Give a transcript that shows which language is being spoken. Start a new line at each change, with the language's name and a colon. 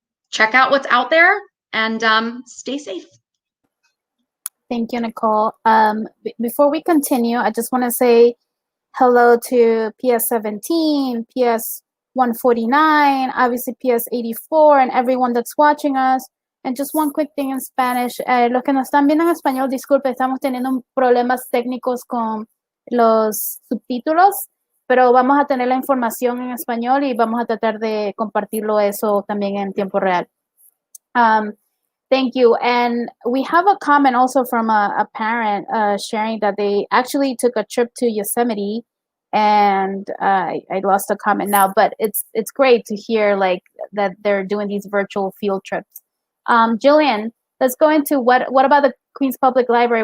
English: Check out what's out there and stay safe. Thank you, Nicole. Before we continue, I just want to say hello to PS 17, PS 149, obviously PS 84, and everyone that's watching us. And just one quick thing in Spanish.
Spanish: Los que nos están viendo en español, disculpe, estamos teniendo problemas técnicos con los subtítulos, pero vamos a tener la información en español y vamos a tratar de compartirlo eso también en tiempo real.
English: Thank you. And we have a comment also from a parent sharing that they actually took a trip to Yosemite, and I lost a comment now, but it's great to hear like that they're doing these virtual field trips. Gillian, let's go into what about the Queens Public Library?